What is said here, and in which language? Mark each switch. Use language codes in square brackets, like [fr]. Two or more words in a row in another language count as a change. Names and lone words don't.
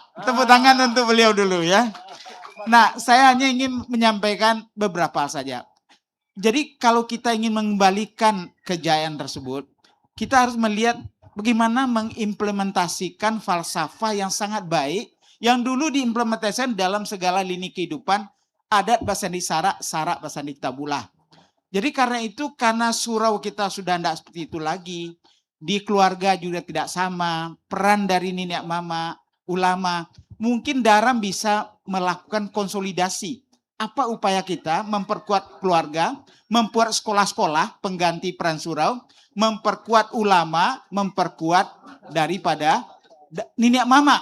[id] Tepuk tangan untuk beliau dulu ya. Nah, saya hanya ingin menyampaikan beberapa hal saja. Jadi kalau kita ingin mengembalikan kejayaan tersebut, kita harus melihat bagaimana mengimplementasikan falsafah yang sangat baik, yang dulu diimplementasikan dalam segala lini kehidupan, [min] adat basandi sarak, sarak basandi tabulah. [id] Jadi karena itu, karena surau kita sudah tidak seperti itu lagi, di keluarga juga tidak sama, peran dari nenek mama, ulama, mungkin Daram bisa melakukan konsolidasi. Apa upaya kita memperkuat keluarga, memperkuat sekolah-sekolah pengganti peran surau, memperkuat ulama, memperkuat daripada nenek mama.